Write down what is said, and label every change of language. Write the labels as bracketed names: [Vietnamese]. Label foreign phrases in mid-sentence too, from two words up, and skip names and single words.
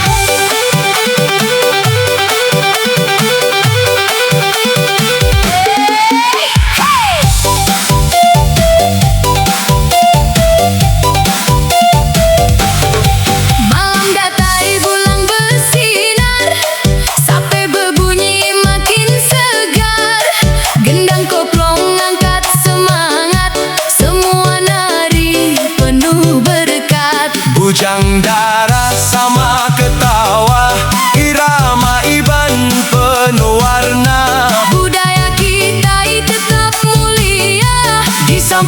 [Iban] Malam datai bulan bersinar, sampai berbunyi makin segar. [Malay] Gendang koplong angkat semangat, semua nari penuh berkat. Bujang darah sama ketawa, irama Iban penuh warna. Budaya kita tetap mulia, di